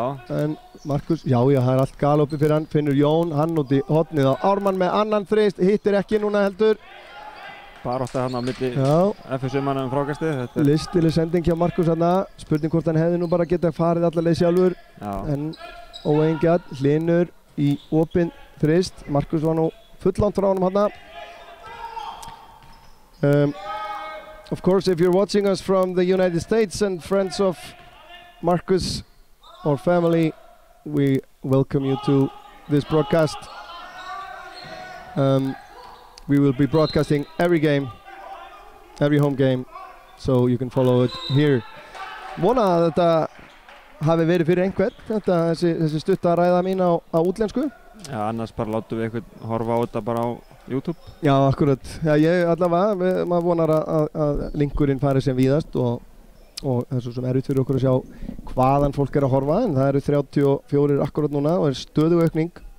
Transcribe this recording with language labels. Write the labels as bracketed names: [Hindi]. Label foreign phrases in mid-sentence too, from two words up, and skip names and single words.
[Icelandic] En Markus, já, það er allt galoppi fyrir hann. Finnur Jón, hann út í hornið á Ármann með annan þrist, hittir ekki núna heldur. Barótta hann á milli FSU-manna frákastið. Listileg sending hjá Markus hann. Spurning hvort hann hefði nú bara getað farið alla leið sjálfur. Já. En óeigingjarn, Hlynur í opinn þrist. Markus var nú fullangt frá honum hann. [English] Of course, if you're watching us from the United States and friends of Markus or family, we welcome you to this broadcast. We will be broadcasting every game, every home game, so you can follow it here. [Icelandic] Vona að þetta hafi verið fyrir einhvern, þessi stutta ræða mín á útlensku. Já, annars bara látum við einhvern horfa á þetta bara á YouTube. Já, akkurat. Já, ég allavega, maður vonar að linkurinn fari sem víðast og það er svo sem erfitt fyrir okkur að sjá hvaðan fólk er að horfa, en það eru 34 akkurat núna og er stöðug aukning.